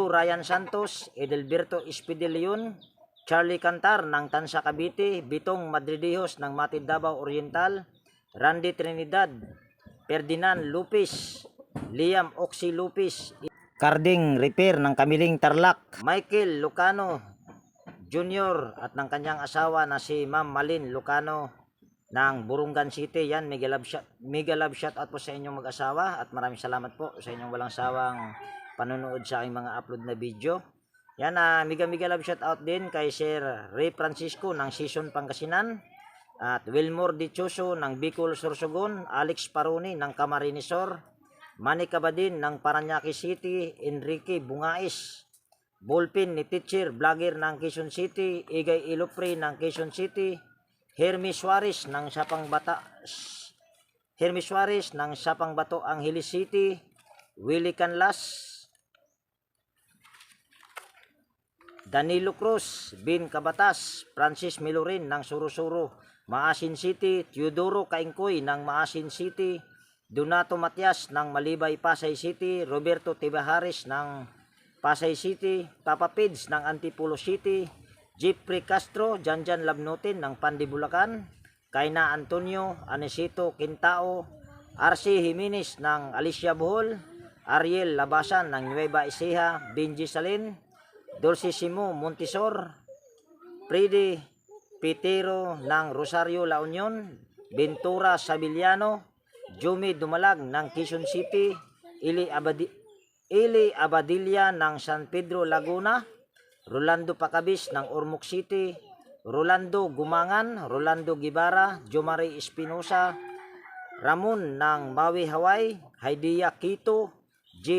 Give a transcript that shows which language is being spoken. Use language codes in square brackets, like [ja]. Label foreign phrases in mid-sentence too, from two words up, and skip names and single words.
[tl] Ryan Santos, Edelberto Espidelion, Charlie Cantar ng Tansa Cavite, Bitong Madridijos ng Matid Davao Oriental, Randy Trinidad, Ferdinand Lupis, Liam Oxy Lupis, Carding Repair ng Kamiling Tarlac, Michael Lucano Junior at ng kanyang asawa na si Ma'am Malin Lucano ng Burungan City. Yan, [en] mega love shout out [tl] po sa inyong mag-asawa at maraming salamat po sa inyong walang sawang panonood sa aking mga upload na video. Yan, [en] mega love shout out [tl] din kay Sir Ray Francisco ng Season Pangasinan at Wilmore Dichoso ng Bicol Sorsogon, Alex Paroni ng Camarinesor, Manny Cabadin ng Paranaque City, Enrique Bungais, Ballpin ni Teacher Vlogger ng Quezon City, Igay Ilopre ng Quezon City, Hermes Suarez ng Sapang Bato Angeles City, Willie Canlas, Danilo Cruz, Bin Cabatas, Francis Milorin ng Surusuro, Maasin City, Teodoro Kaingkoy ng Maasin City, Donato Matias ng Malibay Pasay City, Roberto Tibahares ng Pasay City, Papa Pids ng Antipolo City, Jeffrey Castro, Janjan Labnutin ng Pandi Bulacan, Kaina Antonio, Anesito Quintao, RC Jimenez ng Alicia Bohol, Ariel Labasan ng Nueva Ecija, Benji Salin, Dulcissimo Montisor, Freddy Pitero ng Rosario La Union, Ventura Sabiliano, Jumi Dumalag ng Quezon City, Ili Abadilla ng San Pedro Laguna, Rolando Pacabis ng Ormoc City, Rolando Gumangan, Rolando Gibara, Jomari Espinosa, Ramon ng Maui, Hawaii, Haidia Quito, J.